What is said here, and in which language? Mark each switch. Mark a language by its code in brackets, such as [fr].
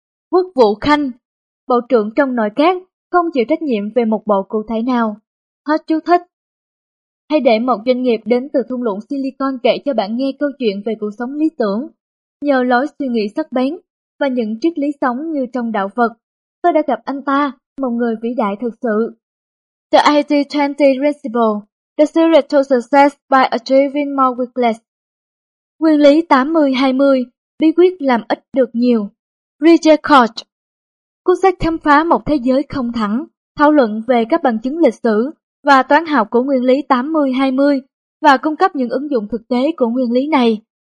[vi] Quốc vụ khanh, bộ trưởng trong nội các, không chịu trách nhiệm về một bộ cụ thể nào. Hết chú thích. Hãy để một doanh nghiệp đến từ thung lũng Silicon kể cho bạn nghe câu chuyện về cuộc sống lý tưởng. Nhờ lối suy nghĩ sắc bén và những triết lý sống như trong đạo Phật, tôi đã gặp anh ta, một người vĩ đại thực sự. [en] The 80-20 Principle, The Secret to Success by Achieving More with Less. [vi] Nguyên lý 80-20, bí quyết làm ít được nhiều. Richard Koch. Cuốn sách khám phá một thế giới không thẳng, thảo luận về các bằng chứng lịch sử và toán học của nguyên lý 80-20 và cung cấp những ứng dụng thực tế của nguyên lý này.